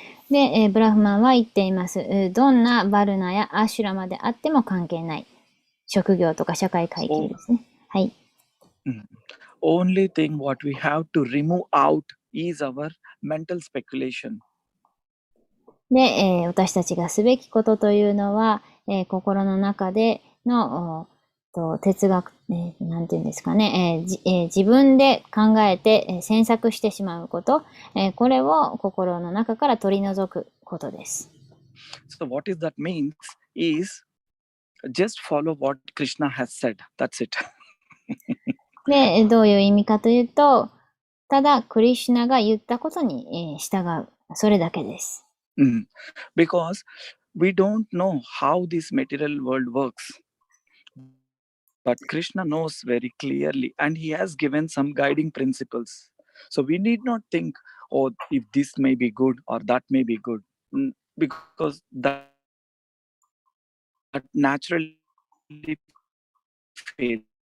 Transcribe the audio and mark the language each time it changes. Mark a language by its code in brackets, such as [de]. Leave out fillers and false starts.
[ja] で、ブラフマンは言っています。どんなバルナやアシュラマであっても関係ない。職業とか社会階級ですね。はい。 [en] Only thing what we have to remove out is our mental speculation. [ja] で、私たちがすべきことというのは、心の中での哲学、なんていうんですかね、自分で考えて詮索してしまうこと、これを心の中から取り除くことです。 [en] So what is that means is just follow what Krishna has said. That's it. [ja] で、どういう意味かというと、ただクリシュナが言ったことに従う。それだけです。 [en] Because we don't know how this material world works. But Krishna knows very clearly, and he has given some guiding principles. So we need not think, oh, if this may be good or that may be good, because that naturally fails.